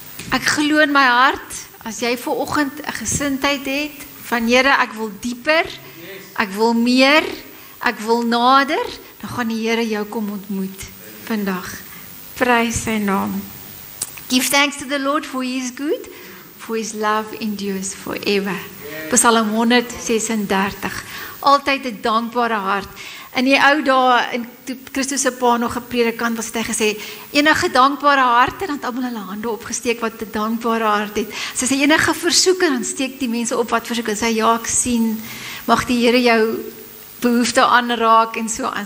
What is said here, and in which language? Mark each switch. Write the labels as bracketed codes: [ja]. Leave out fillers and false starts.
[af] Ek glo in my hart, as jy vanoggend 'n gesindheid het, van Here, ek wil dieper, ek wil meer, ek wil nader, dan gaan die Here jou kom ontmoet vandag. Prys sy naam. [en] Give thanks to the Lord for He is good, for His love endures forever. [af] Psalm 136. Altyd 'n dankbare hart. In die ou dae, toe Christus se pa nog 'n predikant was, het hy gesê, enige dankbare harte, dan het almal hulle hande opgesteek wat 'n dankbare hart het. As hy enige versoeke, dan steek die mense op wat versoek, en sê, ja, ek sien, mag die Here jou behoefte aanraak, en so aan.